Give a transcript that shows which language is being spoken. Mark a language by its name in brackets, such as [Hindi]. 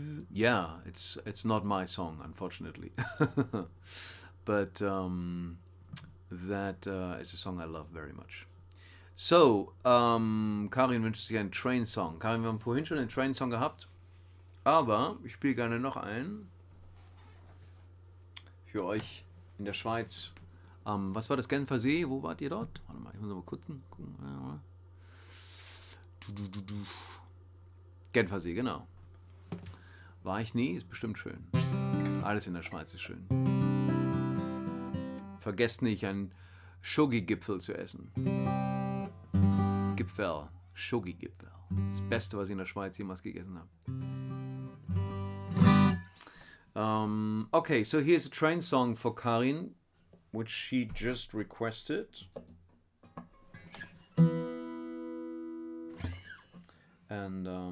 [English] Yeah, it's not my song, unfortunately. But that is a song I love very much. [German] So, Karin wünscht sich einen Train-Song. Karin, wir haben vorhin schon einen Train-Song gehabt, aber ich spiele gerne noch einen für euch in der Schweiz. Was war das, Genfer See? Wo wart ihr dort? Warte mal, ich muss mal kurz gucken. Genfer See, genau. War ich nie, ist bestimmt schön. Alles in der Schweiz ist schön. Vergesst nicht, einen Schogi-Gipfel zu essen. Gipfel, Schogi-Gipfel. Das Beste, was ich in der Schweiz jemals gegessen habe. [English] Okay, so here's a train song for Karin, which she just requested. And